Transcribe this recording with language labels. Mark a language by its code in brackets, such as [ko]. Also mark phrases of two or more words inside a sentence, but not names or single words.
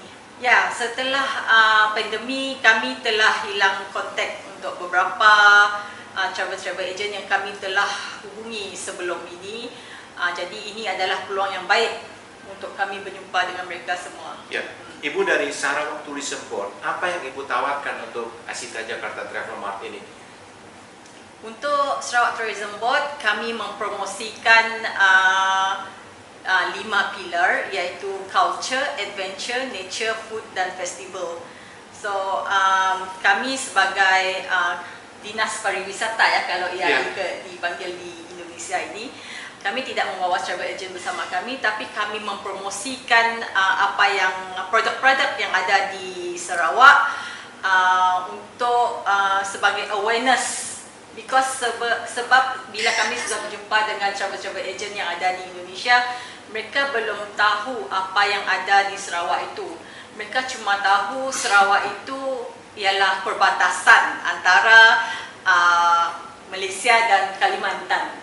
[ms] Ya, setelah pandemi kami telah hilang kontak untuk beberapa [en] travel agent [ms] yang kami telah hubungi sebelum ini. Jadi ini adalah peluang yang baik untuk kami berjumpa dengan mereka semua. [id] Ya, Ibu dari Sarawak Tourism Board, apa yang Ibu tawarkan untuk Asita Jakarta Travel Mart ini? [ms] Untuk Sarawak Tourism Board, kami mempromosikan 5 pilar, iaitu [en] culture, adventure, nature, food [ms] dan festival. So kami sebagai dinas pariwisata, ya kalau ia dipanggil di Indonesia ini, kami tidak membawa [en] travel agent [ms] bersama kami, tapi kami mempromosikan apa yang produk-produk yang ada di Sarawak untuk sebagai awareness. Because sebab bila kami sudah berjumpa dengan [en] travel agent [ms] yang ada di Indonesia, mereka belum tahu apa yang ada di Sarawak itu. Mereka cuma tahu Sarawak itu ialah perbatasan antara Malaysia dan Kalimantan.